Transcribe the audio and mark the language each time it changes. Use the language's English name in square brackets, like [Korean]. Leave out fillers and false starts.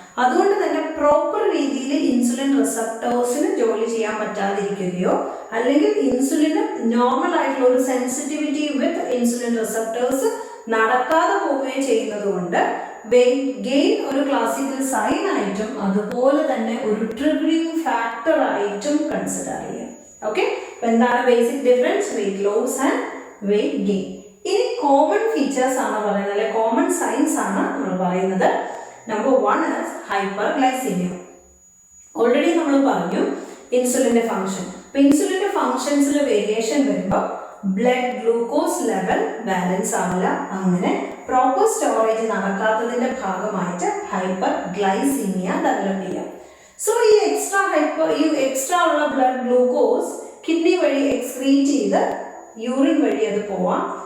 [Malayalam] അതുകൊണ്ട് തന്നെ പ്രോപ്പർ രീതിയിൽ ഇൻസുലിൻ റിസപ്റ്റേഴ്സിന് ജോലി ചെയ്യാൻ പറ്റാതിരിക്കുകയോ അല്ലെങ്കിൽ ഇൻസുലിന് നോർമൽ ആയിട്ടുള്ള ഒരു സെൻസിറ്റിവിറ്റി വിത്ത് ഇൻസുലിൻ റിസപ്റ്റേഴ്സ് നടക്കാതെ പോവുകയും ചെയ്യുന്നത് കൊണ്ട് വെയിറ്റ് ഗെയിൻ ഒരു ക്ലാസിക്കൽ സൈൻ ആയിട്ടും അതുപോലെ തന്നെ ഒരു ട്രിഗറിംഗ് ഫാക്ടർ ആയിട്ടും കൺസിഡർ ചെയ്യാം. ഓക്കെ, എന്താണ് basic difference? Weight loss and weight gain. ഇനി കോമൺ ഫീച്ചേഴ്സ് ആണ് പറയുന്നത്, അല്ലെ കോമൺ സൈൻസ് ആണ് നമ്മൾ പറയുന്നത്. [English] Number 1 is hyperglycemia. [Malayalam] ഓൾറെഡി നമ്മൾ പറഞ്ഞു ഇൻസുലിന്റെ ഫംഗ്ഷൻ. അപ്പൊ ഇൻസുലിന്റെ ഫംഗ്ഷൻസിൽ വേരിയേഷൻ വരുമ്പോൾ ബ്ലഡ് ഗ്ലൂക്കോസ് ലെവൽ ബാലൻസ് ആവില്ല. അങ്ങനെ പ്രോപ്പർ സ്റ്റോറേജ് നടക്കാത്തതിന്റെ ഭാഗമായിട്ട് ഹൈപ്പർ ഗ്ലൈസീമിയ ഡെവലപ്പ് ചെയ്യാം. സോ ഈ എക്സ്ട്രാ ഉള്ള ബ്ലഡ് ഗ്ലൂക്കോസ് കിഡ്നി വഴി എക്സ്ക്രീറ്റ് ചെയ്ത് യൂറിൻ വഴി അത് പോവാം.